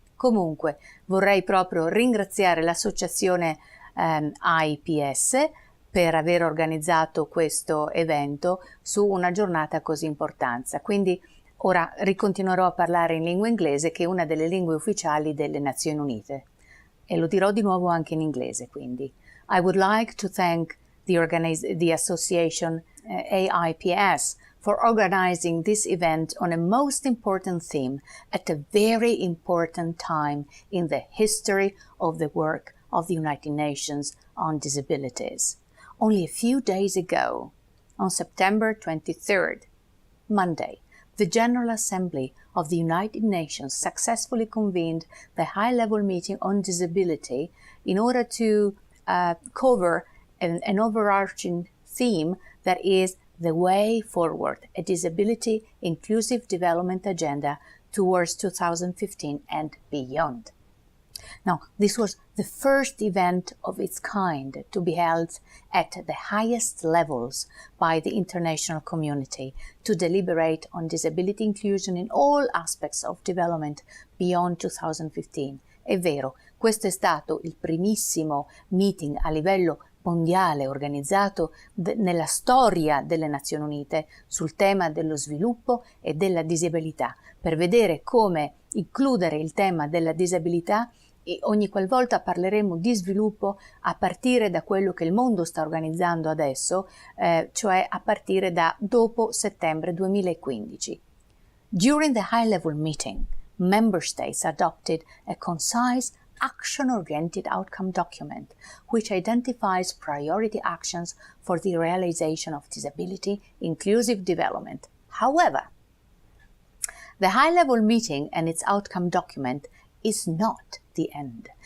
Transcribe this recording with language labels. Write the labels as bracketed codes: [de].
[it] Comunque vorrei proprio ringraziare l'associazione A.I.P.S. per aver organizzato questo evento su una giornata così importante. Quindi ora ricontinuerò a parlare in lingua inglese, che è una delle lingue ufficiali delle Nazioni Unite. E lo dirò di nuovo anche in inglese, quindi. [en] I would like to thank the association A.I.P.S. for organizing this event on a most important theme at a very important time in the history of the work of the United Nations on Disabilities. Only a few days ago, on September 23rd, Monday, the General Assembly of the United Nations successfully convened the high-level meeting on disability in order to cover an overarching theme that is the way forward, a disability inclusive development agenda towards 2015 and beyond. Now, this was the first event of its kind to be held at the highest levels by the international community to deliberate on disability inclusion in all aspects of development beyond 2015. [it] È vero, questo è stato il primissimo meeting a livello mondiale organizzato nella storia delle Nazioni Unite sul tema dello sviluppo e della disabilità, per vedere come includere il tema della disabilità. E ogni qualvolta parleremo di sviluppo a partire da quello che il mondo sta organizzando adesso, cioè a partire da dopo settembre 2015. [en] During the high-level meeting, member states adopted a concise, action-oriented outcome document which identifies priority actions for the realization of disability inclusive development. However, the high-level meeting and its outcome document is not the end.